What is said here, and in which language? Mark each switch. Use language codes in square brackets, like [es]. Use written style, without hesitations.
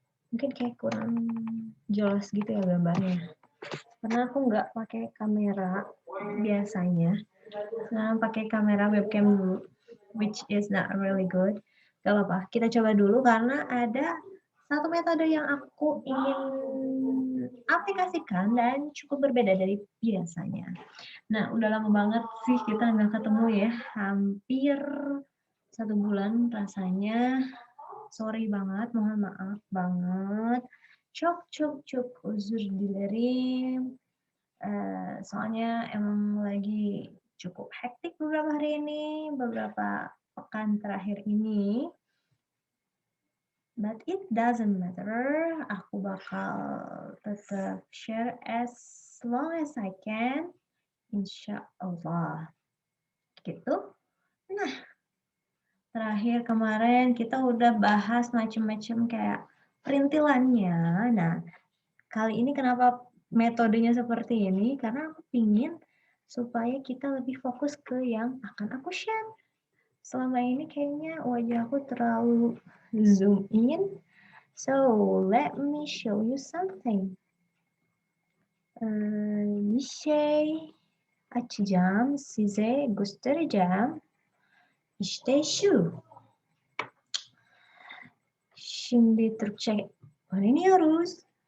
[id] Mungkin kayak kurang jelas gitu ya gambarnya. Karena aku nggak pakai kamera biasanya. Sekarang pakai kamera webcam dulu, [en] which is not really good. [id] Gak apa-apa, kita coba dulu karena ada satu metode yang aku ingin aplikasikan dan cukup berbeda dari biasanya. Nah, udah lama banget sih kita nggak ketemu ya, hampir 1 bulan rasanya. Sorry banget, mohon maaf banget. [tr] Çok uzur dilerim. [id] Soalnya emang lagi cukup hektik beberapa hari ini, beberapa pekan terakhir ini. [en] But it doesn't matter, [id] aku bakal tetap [en] share as long as I can, insya Allah. [id] Gitu. Nah, terakhir kemarin kita udah bahas macam-macam kayak perintilannya. Nah, kali ini kenapa metodenya seperti ini? Karena aku pingin supaya kita lebih fokus ke yang akan aku share. Selama ini kayaknya wajah aku terlalu zoom in. [en] So, let me show you something. [tr] Bir şey açacağım, size göstereceğim. İşte şu. Şimdi Türkçe öğreniyoruz.